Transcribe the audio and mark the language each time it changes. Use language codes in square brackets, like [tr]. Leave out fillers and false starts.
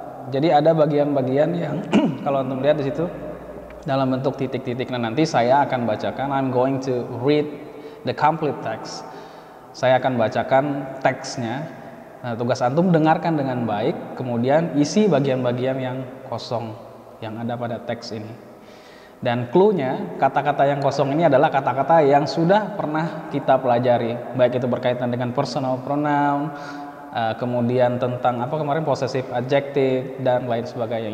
[id] Jadi ada bagian-bagian yang kalau antum lihat di situ dalam bentuk titik-titik. Nah, nanti saya akan bacakan. [en] I'm going to read the complete text. [id] Saya akan bacakan teksnya. Nah, tugas antum dengarkan dengan baik, kemudian isi bagian-bagian yang kosong yang ada pada teks ini. Dan clue-nya, kata-kata yang kosong ini adalah kata-kata yang sudah pernah kita pelajari, baik itu berkaitan dengan personal pronoun, kemudian tentang possessive adjective dan lain sebagainya.